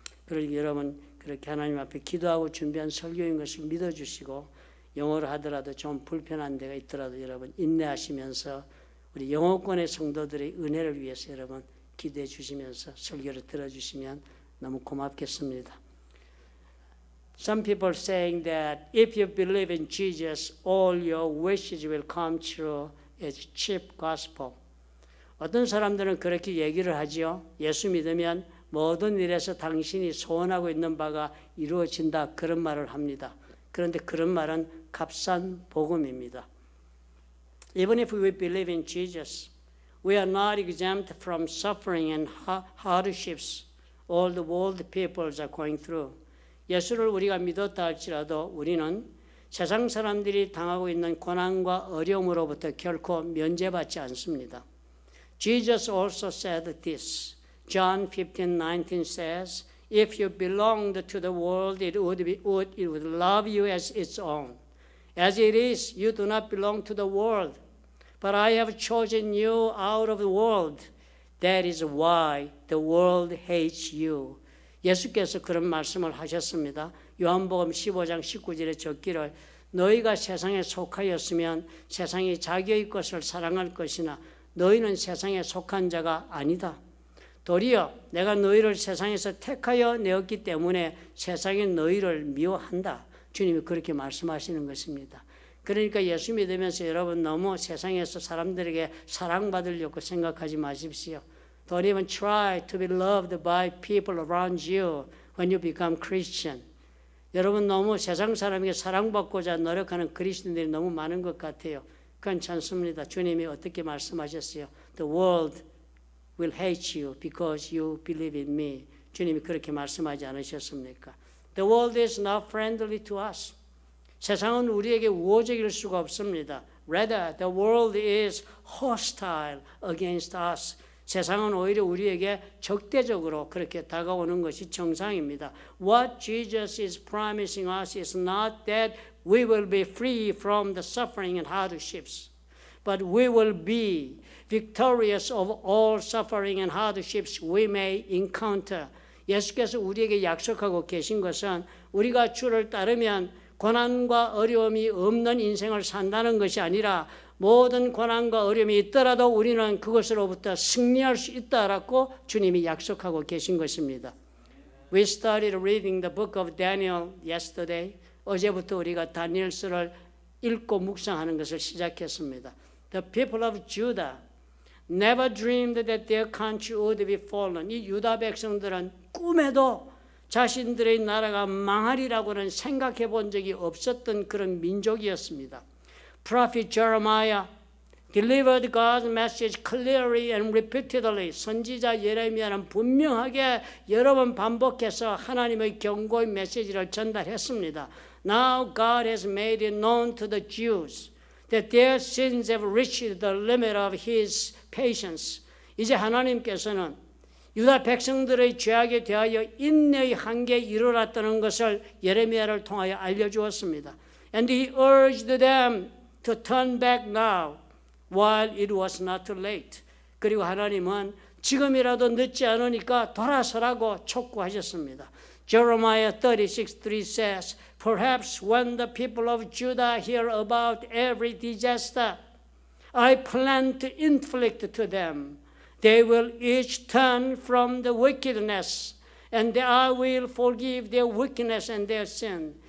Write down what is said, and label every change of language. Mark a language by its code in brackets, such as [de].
[ko] 그러니 여러분 그렇게 하나님 앞에 기도하고 준비한 설교인 것을 믿어주시고 영어로 하더라도 좀 불편한 데가 있더라도 여러분 인내하시면서 우리 영어권의 성도들의 은혜를 위해서 여러분 기도해 주시면서 설교를 들어주시면 너무 고맙겠습니다. [en] Some people saying that if you believe in Jesus, all your wishes will come true as cheap gospel. [ko] 어떤 사람들은 그렇게 얘기를 하죠. 예수 믿으면 모든 일에서 당신이 소원하고 있는 바가 이루어진다. 그런 말을 합니다. 그런데 그런 말은 값싼 복음입니다. [en] Even if we believe in Jesus, we are not exempt from suffering and hardships all the world peoples are going through. [ko] 예수를 우리가 믿었다 할지라도 우리는 세상 사람들이 당하고 있는 고난과 어려움으로부터 결코 면제받지 않습니다. [en] Jesus also said this. John 15:19 says, "If you belonged to the world, it would love you as its own. As it is, you do not belong to the world, but I have chosen you out of the world. That is why the world hates you." [ko] 예수께서 그런 말씀을 하셨습니다. 요한복음 15장 19절에 적기를 너희가 세상에 속하였으면 세상이 자기의 것을 사랑할 것이나 너희는 세상에 속한 자가 아니다. 도리어 내가 너희를 세상에서 택하여 내었기 때문에 세상이 너희를 미워한다. 주님이 그렇게 말씀하시는 것입니다. 그러니까 예수 믿으면서 여러분 너무 세상에서 사람들에게 사랑받으려고 생각하지 마십시오. [en] Don't even try to be loved by people around you when you become Christian. [ko] 여러분 너무 세상 사람에게 사랑받고자 노력하는 그리스도인들이 너무 많은 것 같아요. 그건 않습니다. 주님이 어떻게 말씀하셨어요? [en] The world will hate you because you believe in me. [ko] 주님이 그렇게 말씀하지 않으셨습니까? [en] The world is not friendly to us. [ko] 세상은 우리에게 우호적일 수가 없습니다. [en] Rather, the world is hostile against us. [ko] 세상은 오히려 우리에게 적대적으로 그렇게 다가오는 것이 정상입니다. [en] What Jesus is promising us is not that we will be free from the suffering and hardships, but we will be victorious of all suffering and hardships we may encounter. [ko] 예수께서 우리에게 약속하고 계신 것은 우리가 주를 따르면 고난과 어려움이 없는 인생을 산다는 것이 아니라 모든 고난과 어려움이 있더라도 우리는 그것으로부터 승리할 수 있다라고 주님이 약속하고 계신 것입니다. [en] We started reading the book of Daniel yesterday. [ko] 어제부터 우리가 다니엘서를 읽고 묵상하는 것을 시작했습니다. [en] The people of Judah never dreamed that their country would be fallen. [ko] 이 유다 백성들은 꿈에도 자신들의 나라가 망하리라고는 생각해 본 적이 없었던 그런 민족이었습니다. [en] Prophet Jeremiah delivered God's message clearly and repeatedly. [ko] 선지자 예레미야는 분명하게 여러 번 반복해서 하나님의 경고의 메시지를 전달했습니다. [en] Now God has made it known to the Jews that their sins have reached the limit of His patience. [ko] 이제 하나님께서는 유다 백성들의 죄악에 대하여 인내의 한계에 이르렀다는 것을 예레미야를 통하여 알려주었습니다. [en] And He urged them to turn back now while it was not too late. [ko] 그리고 하나님은 지금이라도 늦지 않으니까 돌아서라고 촉구하셨습니다. [en] Jeremiah 36:3 says, perhaps when the people of Judah hear about every disaster I plan to inflict to them, they will each turn from the wickedness, and I will forgive their wickedness and their sin.